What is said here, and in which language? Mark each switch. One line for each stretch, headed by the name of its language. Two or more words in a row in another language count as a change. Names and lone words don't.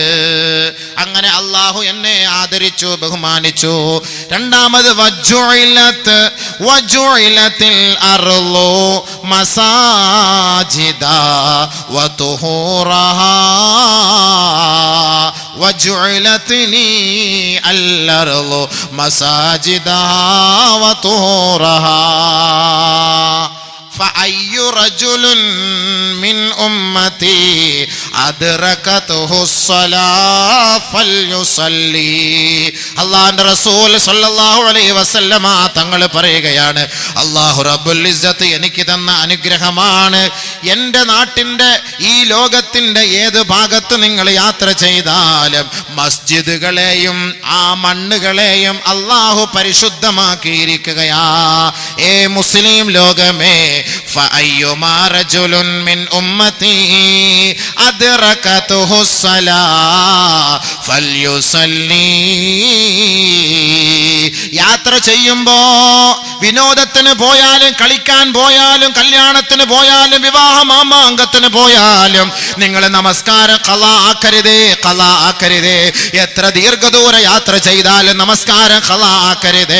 Malayalam: അങ്ങനെ അല്ലാഹു എന്നെ ആദരിച്ചു, ബഹുമാനിച്ചു.
Arabic: രണ്ടാമത് وجعلت الأرض مساجد وطهورها وجعلتني الأرض مساجدها وطهورها فأي رجل من أمتي أدركته الصلاة فليصلي.
Malayalam: അല്ലാഹുവിന്റെ റസൂൽ
Arabic: صلى الله عليه وسلم
Malayalam: തങ്ങൾ പറയുകയാണ്, അല്ലാഹു
Arabic: رب العزة
Malayalam: എനിക്ക് തന്ന അനുഗ്രഹമാണ്. എൻ്റെ നാട്ടിൻ്റെ ഈ ലോകത്തിൻ്റെ ഏത് ഭാഗത്ത് നിങ്ങൾ യാത്ര ചെയ്താലും മസ്ജിദുകളെയും ആ മണ്ണുകളെയും അല്ലാഹു പരിശുദ്ധമാക്കിയിരിക്കുകയാ. ഏ മുസ്ലിം ലോകമേ,
Arabic: فأيما رجل من أمتي أدركته الصلاة فليصلي.
Malayalam: യാത്ര ചെയ്യുമ്പോ വിനോദത്തിന് പോയാലും കളിക്കാൻ പോയാലും കല്യാണത്തിന് പോയാലും വിവാഹ മാമാങ്കത്തിന് പോയാലും നിങ്ങൾ നമസ്കാരം ഖളാ ആക്കരുതേ. എത്ര ദീർഘദൂര യാത്ര ചെയ്താലും നമസ്കാരം ഖളാ ആക്കരുതേ.